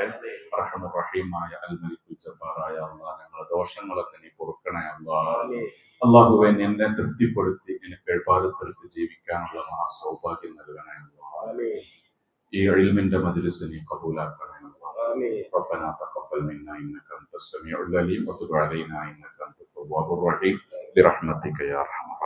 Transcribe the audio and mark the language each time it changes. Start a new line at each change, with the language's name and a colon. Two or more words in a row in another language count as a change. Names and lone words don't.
Malayalam: റഹ്മാൻ റഹീമായ
Arabic: الملك
Malayalam: ജബ്ബാറായ അല്ലാഹ്, ഞങ്ങളുടെ ദോഷങ്ങളൊക്കെ നീ പൊറുക്കണേ അല്ലാഹ്. അള്ളാഹുവെ, എന്നെ തൃപ്തിപ്പെടുത്തി നിനക്ക് ഇബാദത്തെടുത്ത് ജീവിക്കാനുള്ള സൗഭാഗ്യം നൽകണേ അല്ലാഹ്. ഈ ഇൽമിന്റെ മജ്ലിസ് നീ ഖബൂലാക്കണേ അല്ലാഹ്.
Arabic: ربنا تقبل منا انك انت السميع العليم وتب علينا انك انت التواب الرحيم برحمتك يا ارحم